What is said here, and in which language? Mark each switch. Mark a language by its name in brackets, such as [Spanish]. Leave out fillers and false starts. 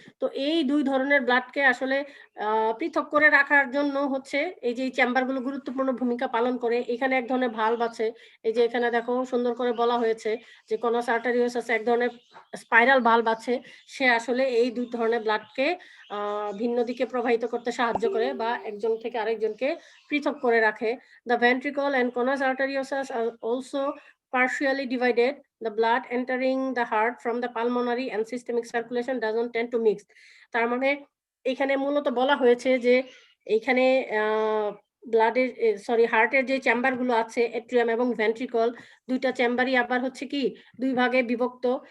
[Bangla] তো এই দুই ধরনের ব্লাডকে আসলে পৃথক করে রাখার জন্য হচ্ছে এই যে চেম্বারগুলো গুরুত্বপূর্ণ ভূমিকা পালন করে। এখানে এক ধরনের ভালভ আছে, এই যে এখানে দেখো সুন্দর করে বলা হয়েছে যে কোনাস আর্টারিওসাস এক ধরনের স্পাইরাল ভালভ আছে, সে আসলে এই দুই ধরনের ব্লাডকে ভিন্ন দিকে প্রবাহিত করতে সাহায্য করে বা একজন থেকে আরেকজনকে পৃথক করে রাখে। [English] The ventricle and conus arteriosus are also partially divided. The blood entering the heart from the pulmonary and systemic circulation doesn't tend to mix. [Bangla] তার মানে এখানে মূলত বলা হয়েছে যে এইখানে ব্লাডের হার্টের যে চেম্বারগুলো আছে এট্রিয়াম এবং ভেন্ট্রিকল, দুইটা চেম্বারই আবার হচ্ছে কি দুই ভাগে বিভক্ত।